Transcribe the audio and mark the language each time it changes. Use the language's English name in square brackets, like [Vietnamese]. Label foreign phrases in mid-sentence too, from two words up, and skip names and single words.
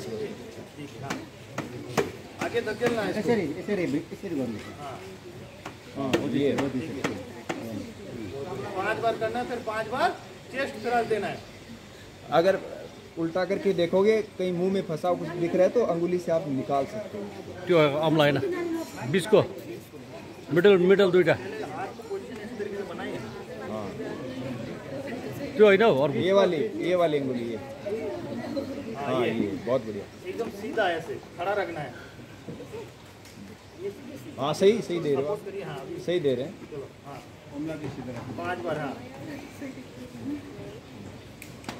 [Hindi] ठीक है, हाँ आगे धकेलना है इसको, हाँ ये 5 बार करना है, फिर 5 बार [English] chest thrust [Hindi] देना है। अगर उल्टा करके देखोगे कहीं मुंह में फंसा कुछ दिख रहा है तो अंगुली से आप निकाल सकते हो। [Nepali] त्यो अम्ला हैन बीचको मिडल दुईटा [Hindi] हाथ को पोजीशन इस तरीके से बनाइए, हाँ [Nepali] त्यो हैन हो [Hindi] ये वाली अंगुली ये, हाँ ये बहुत बढ़िया, एकदम सीधा ऐसे खड़ा रखना है। हाँ सही दे रहे हो, करिए, हाँ अभी सही दे रहे हैं। चलो, हाँ 5 बार, हाँ